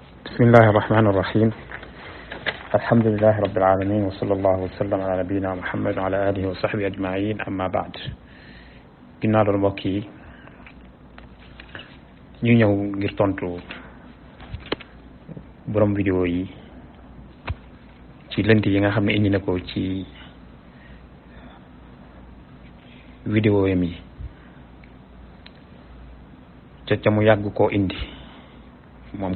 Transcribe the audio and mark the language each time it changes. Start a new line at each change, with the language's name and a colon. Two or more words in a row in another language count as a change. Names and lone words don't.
Arabic: بسم الله الرحمن الرحيم الحمد لله رب العالمين وصلى الله وسلم على نبينا محمد وعلى آله وصحبه أجمعين أما بعد
Wolof: ginnaaw loolu mbokk yi ñu ñëw ngir tontu borom vidéo yi ci lënt yi nga xam ne indi na ko ci vidéo yam yi ca mu yàgg koo indi moom